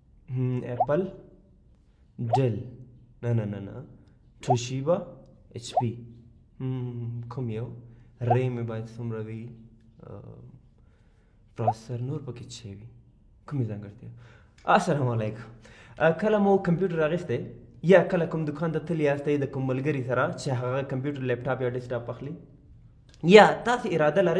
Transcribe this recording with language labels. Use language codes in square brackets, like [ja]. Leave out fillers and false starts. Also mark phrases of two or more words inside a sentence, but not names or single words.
[ps] एप्पल डेल نه توشیبا एच पी کوم یو ریم باید څومره وي پروسسر نور پکې څه وي کومې ځانګړتیا السلام علیکم کله مو کمپیوټر اخیستی یا کله کوم دکان ته تللی یاستئ د کوم ملګري سره چې هغه کمپیوټر لیپټاپ یا ډیسکټاپ اخلي یا تاسو اراده لرئ